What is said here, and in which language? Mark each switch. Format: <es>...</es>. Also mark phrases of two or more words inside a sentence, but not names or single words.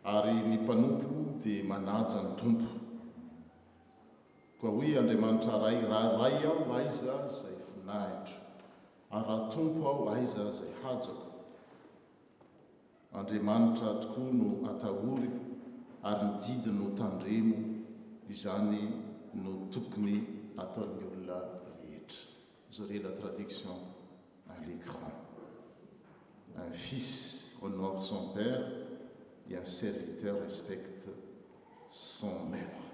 <mg>ary ny mpanompo dia manaja ny tompo. Koa hoe Andriamanitra ray aho aiza izay voninahitro, ary raha tompo aho aiza izay hajako. Andriamanitra tokoa no atahory ary ny didiny no tandremo, izany no tokony ataon'ny olona rehetra.</mg> <fr>Vous aurez la traduction à l'écran. Un fils honore son père et un serviteur respecte son maître.</fr>